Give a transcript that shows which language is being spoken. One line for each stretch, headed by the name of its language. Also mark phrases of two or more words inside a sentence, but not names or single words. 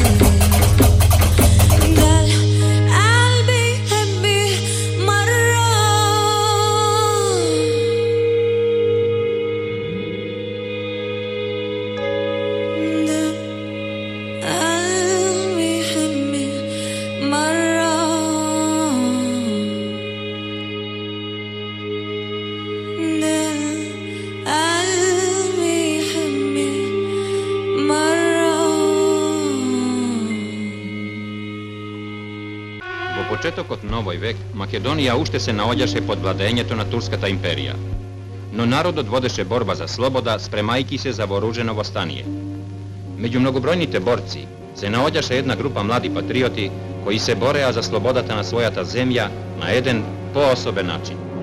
Arabic: ده القلب يحبي مرة، ده القلب يحبي مرة، ده القلب يحبي مرة.
Macedonian: Во почетокот на овој век, Македонија уште се наоѓаше под владењето на Турската империја. Но народот водеше борба за слобода, спремајки се за вооружено востание. Меѓу многобројните борци се наоѓаше една група млади патриоти кои се бореа за слободата на својата земја на еден поособен начин.